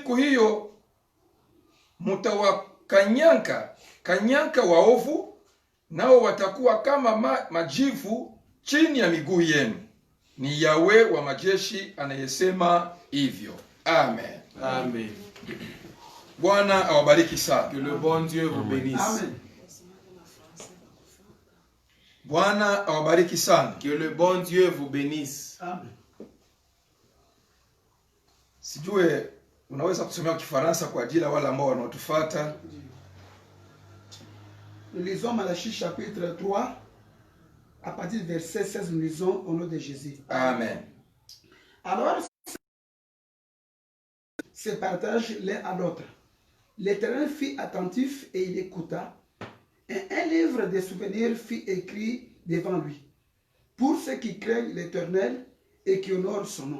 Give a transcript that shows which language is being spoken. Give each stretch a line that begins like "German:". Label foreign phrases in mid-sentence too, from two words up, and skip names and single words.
Swahili: Siku hiyo mutawakanyanka waovu, nao watakuwa kama majivu chini ya miguu yenu. Ni Yawe wa majeshi anayesema hivyo. Amen. Amen. Bwana awabariki sana.
French: Que le bon Dieu vous bénisse. Amen.
Swahili: Bwana awabariki sana.
French: Que le bon Dieu vous bénisse. Amen.
Swahili: Sijue unaweza kusomea Kifaransa kwa ajili ya wale ambao wanaotufuata.
French: Nous lisons Malachie chapitre 3, à partir du verset 16, nous lisons au nom de Jésus. Amen. Alors, se partagent l'un à l'autre. L'Éternel fut attentif et il écouta, et un livre de souvenirs fut écrit devant lui, pour ceux qui craignent l'Éternel et qui honorent son nom.